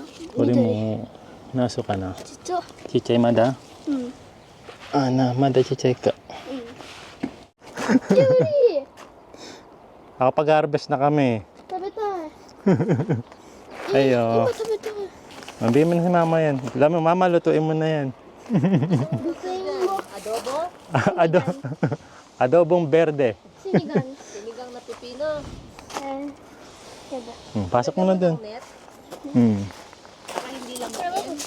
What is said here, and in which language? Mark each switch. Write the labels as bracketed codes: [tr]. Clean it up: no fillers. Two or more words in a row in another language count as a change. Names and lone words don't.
[ja] これ緑。も、nasoかな。ちっちゃ。ちっちゃいまだ。うん。まだちっちゃいか。キュウリ。 [tl] Nakapag-harvest na kami. [ja] 食べたい。 Ayo. 今食べたい。 [tl] Mabili mo na si mama yan. Alam mo, mama, lutuin mo na yan. Lutuin mo. Ado adobong berde. Sinigang. Sinigang na pipino. Diba? Pasok mo na dun. Net. Saka hindi lang matin.